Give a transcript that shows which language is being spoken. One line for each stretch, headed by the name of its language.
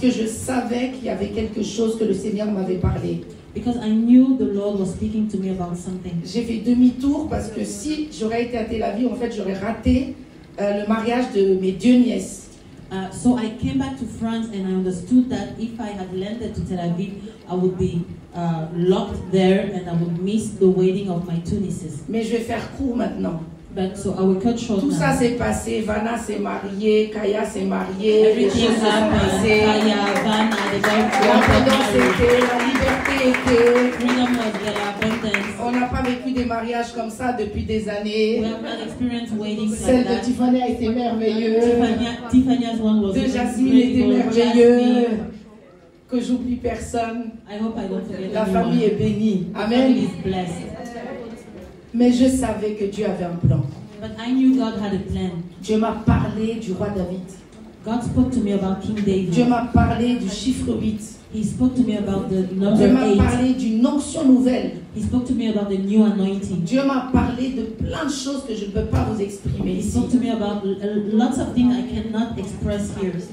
French: que je savais qu'il y avait quelque chose que le Seigneur m'avait parlé.
English: Because I knew the Lord was speaking to me about something.
French: J'ai fait demi-tour parce que si j'aurais été à Tel Aviv, en fait, j'aurais raté le mariage de mes 2 nièces.
English: So I came back to France and I understood that if I had landed to Tel Aviv, I would be locked there and I would miss the wedding of my 2 nieces.
French: Mais je vais faire court maintenant.
English: But so I will cut short
French: Tout
English: now.
French: ça s'est passé. Vanna s'est mariée, Kaya s'est mariée, les
English: Everything
French: choses se sont
English: happened.
French: passées.
English: Kaya, Vanna, they got
French: L'abondance
English: married.
French: était, la liberté était.
English: Freedom was there, abundance.
French: On n'a pas vécu des mariages comme ça depuis des années.
English: We have not experienced weddings
French: Celle
English: like
French: de
English: that.
French: Tiffany a été merveilleuse.
English: Tiffany's one was
French: De Jasmine était
English: incredible.
French: merveilleux.
English: Jasmine,
French: Que j'oublie personne.
English: I hope I don't forget
French: La
English: anyone.
French: famille est bénie.
English: The family
French: Amen.
English: is blessed.
French: Mais je savais que Dieu avait un plan.
English: But I knew God had a plan.
French: Dieu m'a parlé du roi David.
English: God spoke to me about King
French: Dieu
English: David.
French: m'a parlé du chiffre 8.
English: He spoke to me about the
French: Dieu
English: number
French: m'a
English: 8.
French: parlé d'une onction nouvelle.
English: He spoke to me about the new anointing.
French: Dieu m'a parlé de plein de choses que je ne peux pas vous exprimer
English: He
French: ici.
English: spoke to me about lots of things I cannot express here.